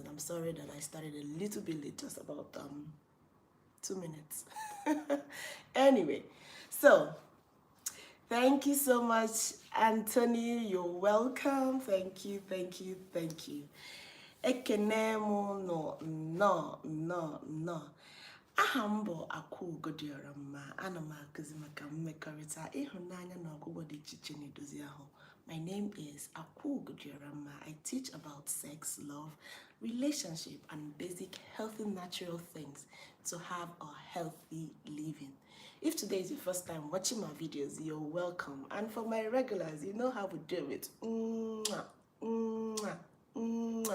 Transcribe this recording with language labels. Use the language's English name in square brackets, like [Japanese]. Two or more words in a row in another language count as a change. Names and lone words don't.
[English] I'm sorry that I started a little bit late, just about 2 minutes. Anyway, so thank you so much, Anthony. You're welcome. Thank you, thank you, thank you. [Igbo] Ekenemo no. Aha m bụ Akwaugo dịọra mma. Ana m akụzi maka mmekọrịta, ịhụnanya na ọgwụgwọ dị iche iche na-edozi ahụ. [English] My name is Akwaugo dịọra mma. I teach about sex, love, relationship, and basic healthy natural things to have a healthy living. If today is your first time watching my videos, you're welcome. And for my regulars, you know how we do it. Mwah, mwah, mwah.